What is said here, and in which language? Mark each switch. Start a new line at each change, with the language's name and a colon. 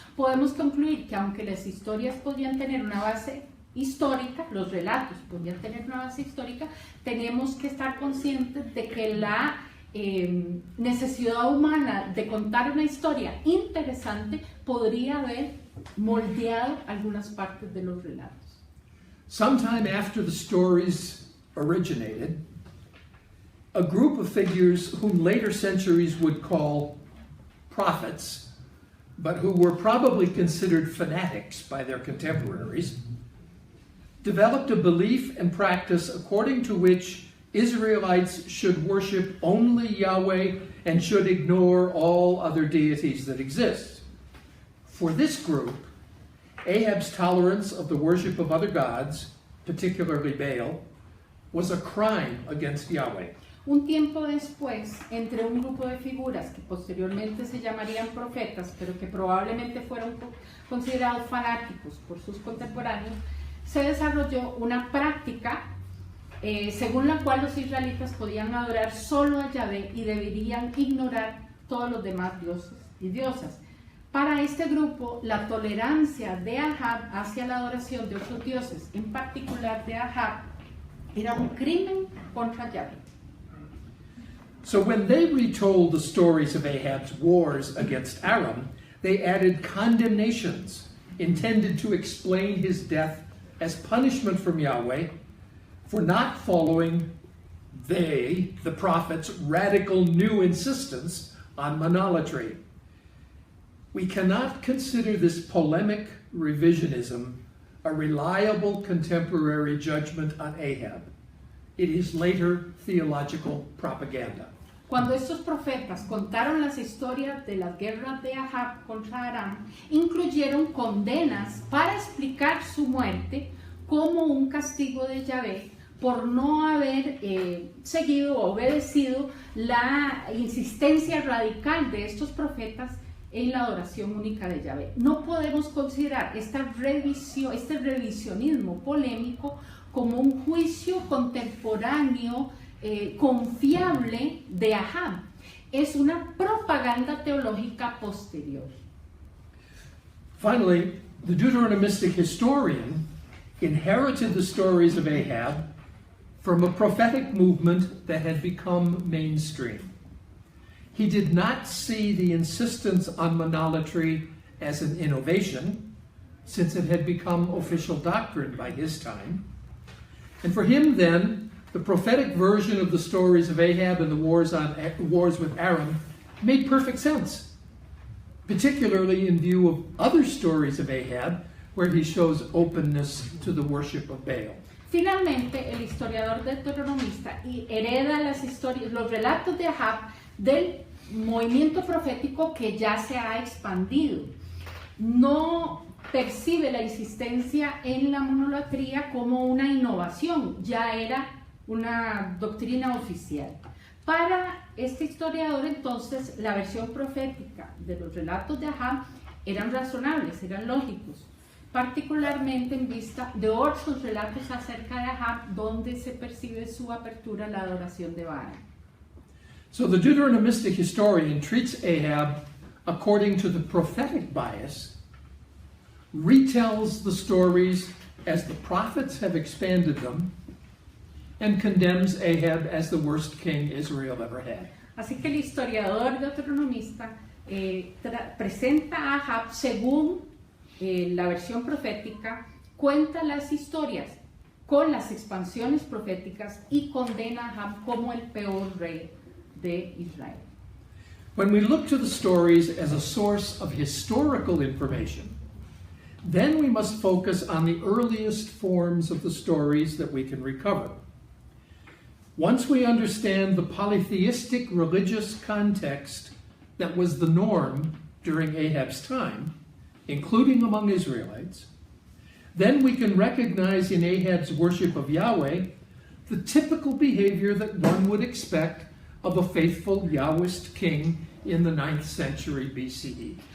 Spanish: Podemos concluir que aunque las historias podían tener una base histórica, los relatos podían tener una base histórica, tenemos que estar conscientes de que la necesidad humana de contar una historia interesante podría haber moldeado algunas partes de los relatos.
English: Sometime after the stories originated, a group of figures whom later centuries would call prophets, but who were probably considered fanatics by their contemporaries, developed a belief and practice according to which Israelites should worship only Yahweh and should ignore all other deities that exist. For this group, Ahab's tolerance of the worship of other gods, particularly Baal, was a crime against Yahweh.
Spanish: Un tiempo después, entre un grupo de figuras que posteriormente se llamarían profetas, pero que probablemente fueron considerados fanáticos por sus contemporáneos, se desarrolló una práctica según la cual los israelitas podían adorar solo a Yahvé y deberían ignorar todos los demás dioses y diosas. Para este grupo, la tolerancia de Ahab hacia la adoración de otros dioses, en particular de Ahab, era un crimen contra Yahvé.
English: So when they retold the stories of Ahab's wars against Aram, they added condemnations intended to explain his death as punishment from Yahweh for not following the prophets' radical new insistence on monolatry. We cannot consider this polemic revisionism a reliable contemporary judgment on Ahab. It is later theological propaganda.
Spanish: Cuando estos profetas contaron las historias de las guerras de Ahab contra Aram, incluyeron condenas para explicar su muerte como un castigo de Yahvé por no haber seguido o obedecido la insistencia radical de estos profetas en la adoración única de Yahvé. No podemos considerar este revisionismo polémico como un juicio contemporáneo confiable de Ahab. Es una propaganda teológica posterior.
English: Finally, the Deuteronomistic historian inherited the stories of Ahab from a prophetic movement that had become mainstream. He did not see the insistence on monolatry as an innovation, since it had become official doctrine by his time. And for him then, the prophetic version of the stories of Ahab and the wars with Aram made perfect sense, particularly in view of other stories of Ahab, where he shows openness to the worship of Baal.
Spanish: Finalmente, el historiador deuteronomista hereda los relatos de Ahab del movimiento profético que ya se ha expandido. No percibe la insistencia en la monolatría como una innovación, ya era una doctrina oficial. Para este historiador, entonces, la versión profética de los relatos de Ahab eran razonables, eran lógicos, particularmente en vista de otros relatos acerca de Ahab, donde se percibe su apertura a la adoración de Baal.
English: So the Deuteronomistic historian treats Ahab according to the prophetic bias, retells the stories as the prophets have expanded them, and condemns Ahab as the worst king Israel ever had.
Spanish: Así que el historiador deuteronomista presenta a Ahab según la versión profética, cuenta las historias con las expansiones proféticas y condena a Ahab como el peor rey de Israel.
English: When we look to the stories as a source of historical information, then we must focus on the earliest forms of the stories that we can recover. Once we understand the polytheistic religious context that was the norm during Ahab's time, including among Israelites, then we can recognize in Ahab's worship of Yahweh the typical behavior that one would expect of a faithful Yahwist king in the 9th century BCE.